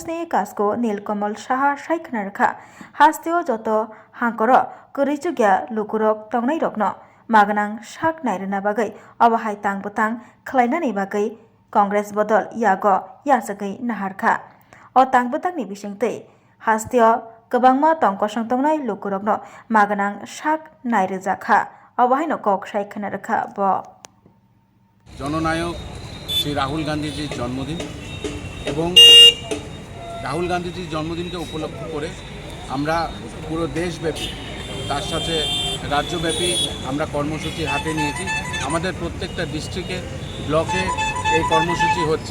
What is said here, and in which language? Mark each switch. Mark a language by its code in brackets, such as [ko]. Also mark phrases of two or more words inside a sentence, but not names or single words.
[trp] ni kasko Nilkamal Saha saikna rakha hasteo joto hangkoro kurichugya lukurok tongnai rokno maganang saknai rena bagai abahai tang-butang khlainani bagai Congress bodol yago yasagai naharkha o tang-butang ni bisingtei hasteo kwbangma tongkosang tongnai lukurokno maganang sak nairejakha abahai no kok saikna rakha bo [bn] জননায়ক শ্রী রাহুল গান্ধীজির জন্মদিন এবং রাহুল গান্ধীজির জন্মদিনকে উপলক্ষ করে আমরা পুরো দেশব্যাপী তার সাথে রাজ্যব্যাপী আমরা কর্মসূচি হাতে নিয়েছি। আমাদের প্রত্যেকটা ডিস্ট্রিক্টে ব্লকে এই কর্মসূচি হচ্ছে।